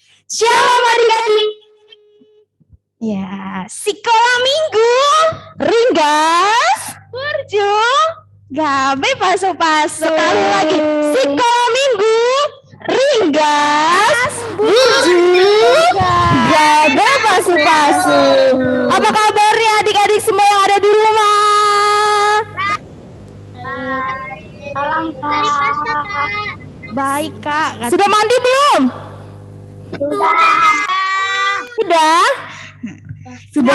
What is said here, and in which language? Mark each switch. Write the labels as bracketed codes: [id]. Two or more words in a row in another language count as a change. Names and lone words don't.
[id] Shalom adik-adik. Ya, sekolah minggu, [bbc] ringgas, berjung, gabe pasu-pasu. [id] Sekali lagi, sekolah minggu, [bbc] ringgas, berjung, gabe pasu-pasu. [id] Apa kabarnya adik-adik semua yang ada di rumah? Salam Kak. Baik Kak. Sudah mandi belum? Sudah? Sudah.